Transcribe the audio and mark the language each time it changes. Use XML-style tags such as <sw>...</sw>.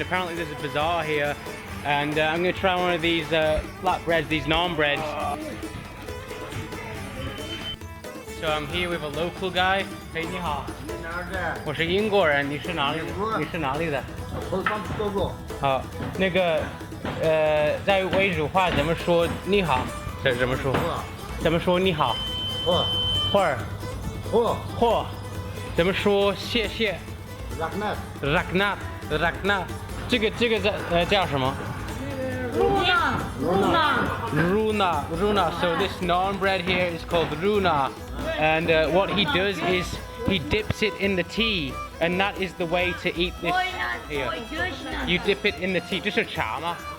<en>Apparently there's a bazaar here, and I'm going to try one of these flatbreads, these naan breads. So I'm here with a local guy.</en> <zh>Hey, 你好。我是英国人，你是哪里的？好，那个在维语话怎么说你好？怎么说？怎么说你好？或怎么说谢谢 ？Raknat， 这个叫什么？Runa.</zh> <en>So this naan bread here is called runa, and what he does is he dips it in the tea, and that is the way to eat this here. You dip it in the tea.</en> <zh>这是茶吗？</zh>